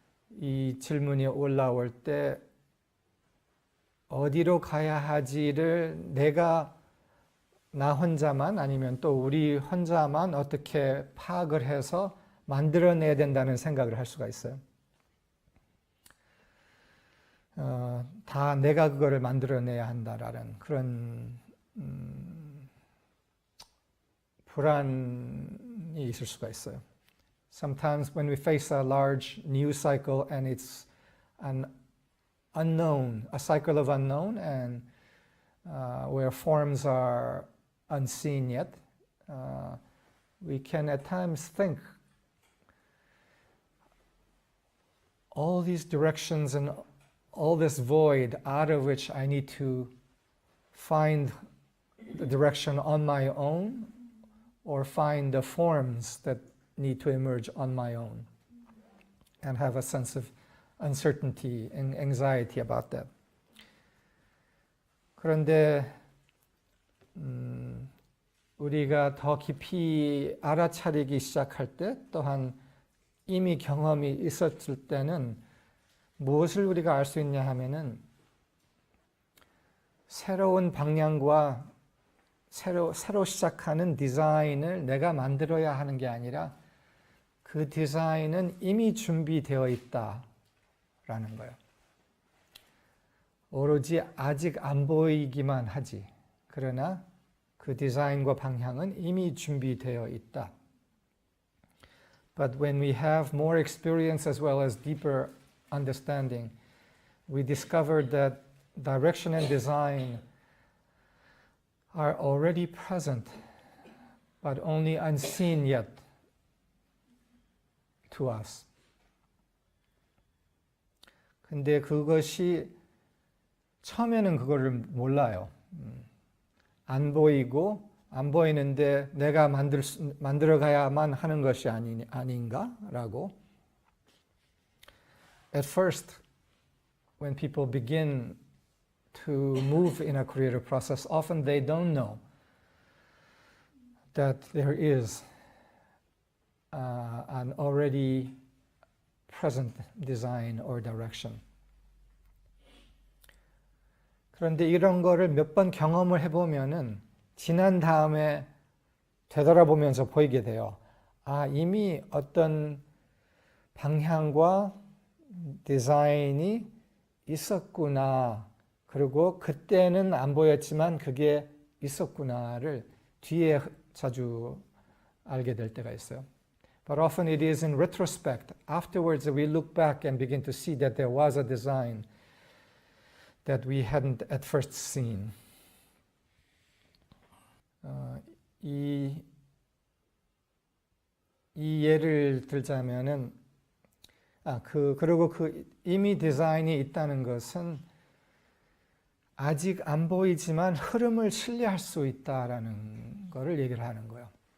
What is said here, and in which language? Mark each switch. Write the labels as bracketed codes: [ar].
[ko] 이 질문이 올라올 때 어디로 가야 하지를 나 혼자만 아니면 또 우리 혼자만 어떻게 파악을 해서 만들어내야 된다는 생각을 할 수가 있어요. 다 내가 그거를 만들어내야 한다라는 그런 불안이 있을 수가 있어요. [en] Sometimes when we face a large new cycle and it's an unknown, a cycle of unknown, and where forms are unseen yet, we can at times think all these directions and all this void out of which I need to find the direction on my own or find the forms that need to emerge on my own and have a sense of uncertainty and anxiety about that. [ko] 그런데 우리가 더 깊이 알아차리기 시작할 때 또한 이미 경험이 있었을 때는 무엇을 우리가 알 수 있냐 하면은 새로운 방향과 새로 시작하는 디자인을 내가 만들어야 하는 게 아니라 그 디자인은 이미 준비되어 있다라는 거예요. 오로지 아직 안 보이기만 하지. 그러나 그 디자인과 방향은 이미 준비되어 있다. [en] But when we have more experience as well as deeper understanding, we discovered that direction and design are already present, but only unseen yet to us. [ko] 근데 그것이 처음에는 그거를 몰라요. 안 보이는데 내가 만들어가야만 하는 것이 아닌가라고. [en] At first, when people begin to move in a creative process, often they don't know that there is an already present design or direction. [ko] 그런데 이런 거를 몇 번 경험을 해보면은 지난 다음에 되돌아보면서 보이게 돼요. 아, 이미 어떤 방향과 디자인이 있었구나. 그리고 그때는 안 보였지만 그게 있었구나를 뒤에 자주 알게 될 때가 있어요. [en] But often it is in retrospect. Afterwards we look back and begin to see that there was a design that we hadn't at first seen. [ko] 이 예를 들자면은 그리고 이미 디자인이 있다는 것은 아직 안 보이지만 흐름을 신뢰할 수 있다라는 것을 얘기를 하는 거예요.